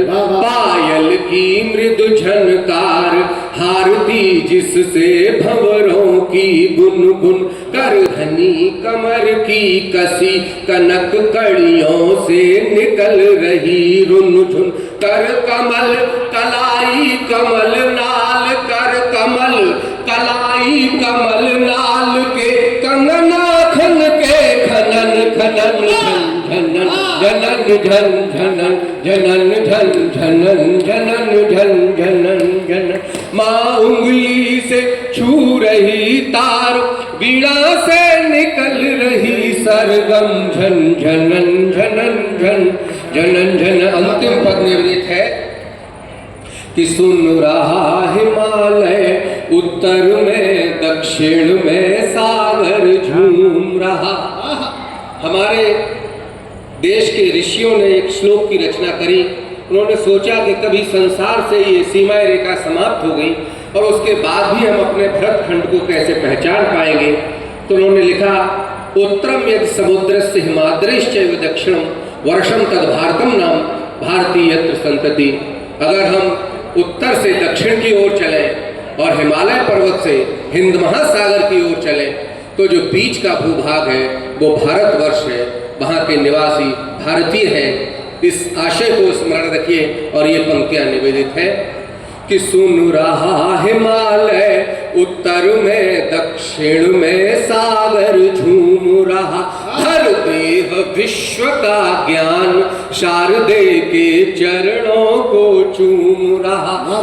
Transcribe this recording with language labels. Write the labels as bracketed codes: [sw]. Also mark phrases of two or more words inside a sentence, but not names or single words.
[hi] पायल की मृदु झनकार हारती जिससे भंवरों की गुनगुन, करधनी कमर की कसी कनक कड़ियों से निकल रही रुनझुन। कर कमल कलाई कमल नाल, कर कमल कलाई कमल नाल के कंगना खन के खनन खनन झनन झनन झन झनन झनन झन झनन झनन झन झनन झनन। माँ उंगली से छू रही तार, वीणा से निकल रही सरगम। झन झनन झनन झन झनन झन। अंतिम पद निवेदित है कि सुन रहा हिमालय उत्तर में, दक्षिण में सागर झूम रहा। हमारे देश के ऋषियों ने एक श्लोक की रचना करी। उन्होंने सोचा कि कभी संसार से ये सीमा रेखा समाप्त हो गई और उसके बाद भी हम अपने भरतखंड को कैसे पहचान पाएंगे। तो उन्होंने लिखा, [sa] उत्तरम यदि समुद्रस्य हिमाद्रिश्चैव दक्षिणम वर्षम तद भारतम नाम भारती यत्र संतति। [hi] अगर हम उत्तर से दक्षिण की ओर चलें और हिमालय पर्वत से हिंद महासागर की ओर चलें तो जो बीच का भूभाग है वो भारतवर्ष है वहाँ के निवासी भारतीय हैं। इस आशय को स्मरण रखिए और ये पंक्तियां निवेदित है कि सुन रहा हिमालय उत्तर में दक्षिण में सागर झूम रहा, हर देह विश्व का ज्ञान शारदे के चरणों को चूम रहा।